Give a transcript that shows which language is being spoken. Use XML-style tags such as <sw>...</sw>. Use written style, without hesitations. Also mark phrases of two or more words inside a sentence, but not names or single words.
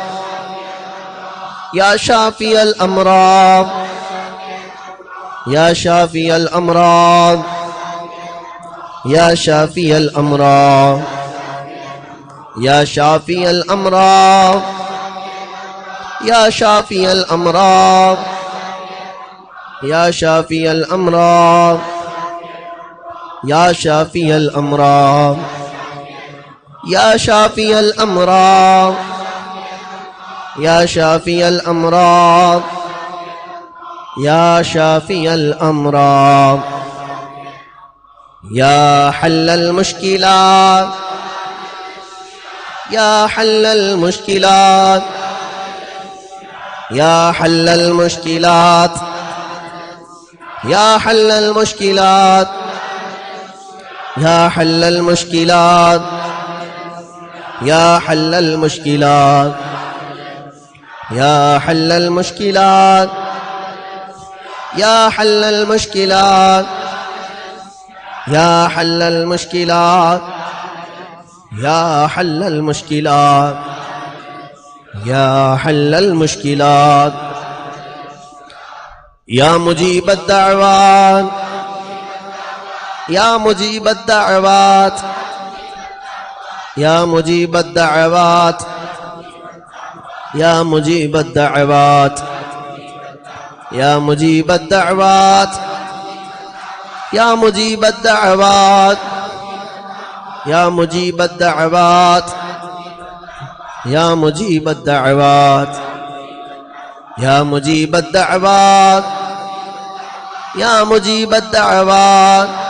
<ar>یا شافی الامراض یا شافی الامراض یا شافی الامراض یا شافی الامراض یا شافی الامراض یا شافی الامراض یا شافی الامراض یا شافی الامراض یا شافی الامراض یا شافی الامراض یا حل المشکلات یا حل المشکلات یا حل المشکلات یا حل المشکلات یا حل المشکلات یا حل المشکلات یا حل المشکلات یا حل المشکلات یا حل المشکلات یا حل المشکلات یا حل المشکلات یا مجیب الدعوات یا مجیب الدعوات یا مجیب الدعوات یا مجیب الدعوات یا مجیب الدعوات یا مجیب الدعوات یا مجیب الدعوات یا مجیب الدعوات یا مجیب الدعوات یا مجیب الدعوات</ar>